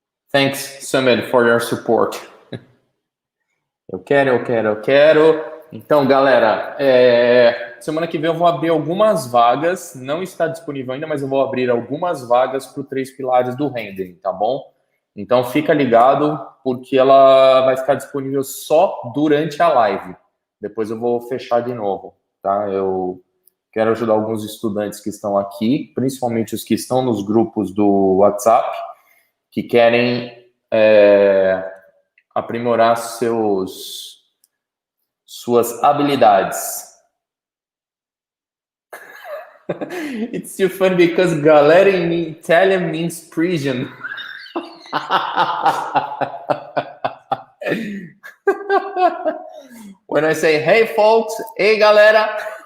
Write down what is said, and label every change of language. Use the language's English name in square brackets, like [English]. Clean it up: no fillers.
[English] Thanks, Summit, for your support. [Portuguese] Eu quero. Então, galera, semana que vem eu vou abrir algumas vagas, não está disponível ainda, mas eu vou abrir algumas vagas para o 3 Pilares do Rendering, tá bom? Então, fica ligado, porque ela vai ficar disponível só durante a live. Depois eu vou fechar de novo, tá? Eu quero ajudar alguns estudantes que estão aqui, principalmente os que estão nos grupos do WhatsApp, que querem aprimorar suas habilidades. [English] It's too funny because galera in Italian means prison. When I say, hey folks, hey galera.